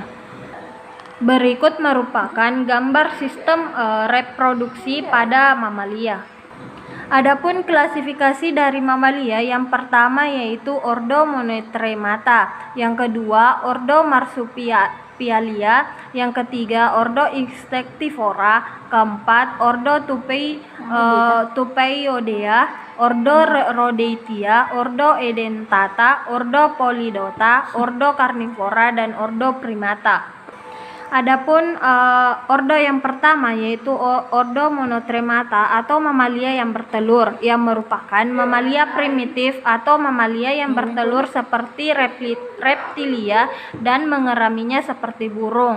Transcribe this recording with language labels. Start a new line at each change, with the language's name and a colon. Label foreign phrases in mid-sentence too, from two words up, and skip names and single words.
Indonesian: Berikut merupakan gambar sistem reproduksi pada mamalia. Adapun klasifikasi dari mamalia, yang pertama yaitu ordo Monotremata, yang kedua ordo Marsupialia, yang ketiga ordo Insectivora, keempat ordo Tupeioidea, ordo Rhodeitia, ordo Edentata, ordo Polydota, ordo Carnivora, dan ordo Primata. Adapun ordo yang pertama yaitu ordo Monotremata atau mamalia yang bertelur, yang merupakan mamalia primitif atau mamalia yang bertelur seperti reptilia dan mengeraminya seperti burung.